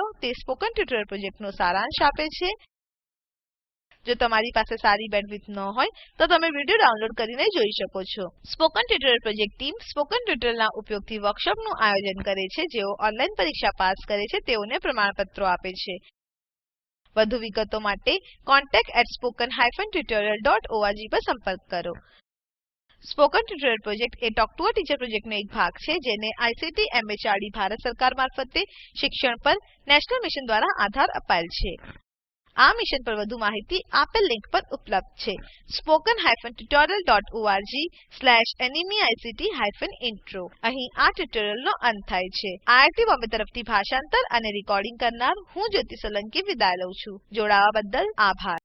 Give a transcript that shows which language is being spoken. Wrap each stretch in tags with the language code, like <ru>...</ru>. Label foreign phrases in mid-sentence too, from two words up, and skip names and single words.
<gu>તે સ્પોકન ટ્યુટોરીયલ પ્રોજેક્ટનો સારાંશ આપે છે. જો તમારી પાસે સારી બેન્ડવિડ્થ ન હોય તો તમે વિડીયો ડાઉનલોડ કરીને જોઈ શકો છો. સ્પોકન ટ્યુટોરીયલ પ્રોજેક્ટ ટીમ સ્પોકન ટ્યુટોરીયલના ઉપયોગથી વર્કશોપનું આયોજન કરે છે. જેઓ ઓનલાઈન પરીક્ષા પાસ કરે છે તેઓને પ્રમાણપત્રો આપે છે. વધુ વિગતો માટે contact@spoken-tutorial.org પર સંપર્ક કરો. સ્પોકન ટ્યુટોરીયલ પ્રોજેક્ટ એ ટોક ટુ અ ટીચર પ્રોજેક્ટનો એક ભાગ છે જેને આઈસીટી એમએચઆરડી ભારત સરકાર મારફતે શિક્ષણ પર નેશનલ મિશન દ્વારા આધાર અપાયેલ છે. આ મિશન પર વધુ માહિતી આપેલ લિંક પર ઉપલબ્ધ છે. spoken-tutorial.org/nmeict-intro અહીં આ ટ્યુટોરીયલનો અંત થાય છે. આઈઆઈટી બોમ્બે તરફથી ભાષાંતર અને રેકોર્ડિંગ કરનાર હું જ્યોતિ સોલંકી વિદાય લઉં છું. જોડાવા બદ્દલ આભાર.</gu>